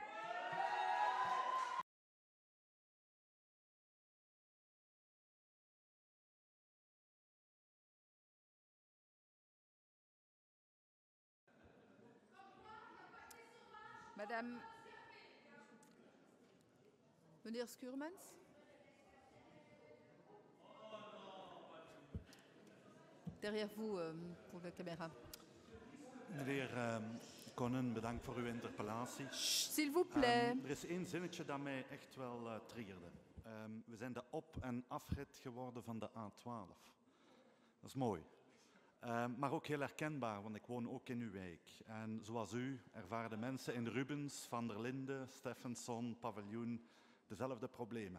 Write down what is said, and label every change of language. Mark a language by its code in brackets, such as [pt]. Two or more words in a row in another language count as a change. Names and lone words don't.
[fr] Madame, [nl] meneer Schuurmans. [fr] Derrière vous, pour de caméra. [nl] Meneer Conan, bedankt voor uw interpellatie. [fr] S'il vous plaît. [nl] Er is één zinnetje dat mij echt wel triggerde. We zijn de op- en afrit geworden van de A12. Dat is mooi. Maar ook heel herkenbaar, want ik woon ook in uw wijk. En zoals u ervaren mensen in Rubens, Van der Linden, Steffenson, Paviljoen dezelfde problemen.